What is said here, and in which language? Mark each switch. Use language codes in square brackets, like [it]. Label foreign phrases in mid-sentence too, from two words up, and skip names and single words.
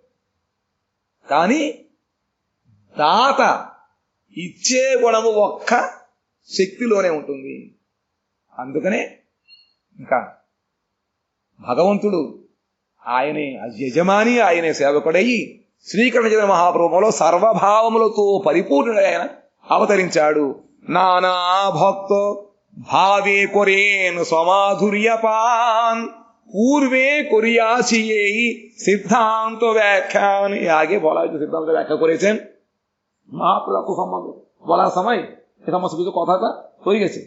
[te] కానీ దాత ఇచ్చే గుణము ఒక్క శక్తిలోనే ఉంటుంది. అందుకనే ఇంకా భగవంతుడు ఆయనే యజమాని, ఆయనే సేవకుడయి శ్రీకృష్ణ చైతన్య మహాప్రభులో సర్వభావములతో పరిపూర్ణుడై ఆయన అవతరించాడు. [bn] নানা ভক্ত ভাবে করেন সমাধুর্য পান পূর্বে করিয়াছি এই সিদ্ধান্ত ব্যাখ্যান। আগে বলা হয়েছে, সিদ্ধান্ত ব্যাখ্যা করেছেন মহাপ্রভু সম্বন্ধে বলার সময় এ সমস্ত কিছু কথাটা হয়ে গেছে।